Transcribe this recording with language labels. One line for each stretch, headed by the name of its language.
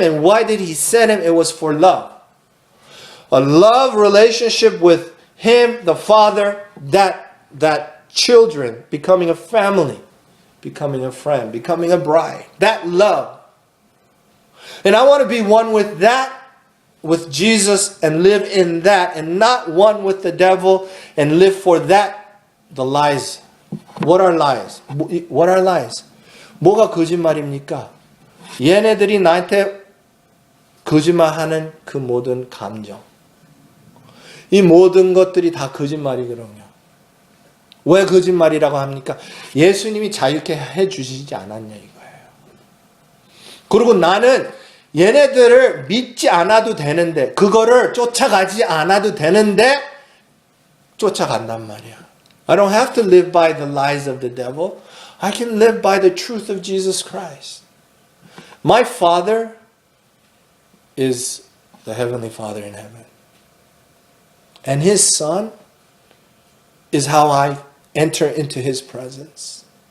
English: And why did he send him? It was for love. A love relationship with him, the Father, that children, becoming a family, becoming a friend, becoming a bride. That love. And I want to be one with that, with Jesus, and live in that, and not one with the devil and live for that, the lies. What are lies? What are lies?
Korean: 뭐가 거짓말입니까? 얘네들이 나한테 거짓말하는 그 모든 감정. 이 모든 것들이 다 거짓말이거든요. 왜 거짓말이라고 합니까? 예수님이 자유케 해주시지 않았냐 이거예요. 그리고 나는 얘네들을 믿지 않아도 되는데, 그거를 쫓아가지 않아도 되는데 쫓아간단 말이야.
English: I don't have to live by the lies of the devil. I can live by the truth of Jesus Christ. My Father is the Heavenly Father in heaven. And His Son is how I enter into His presence.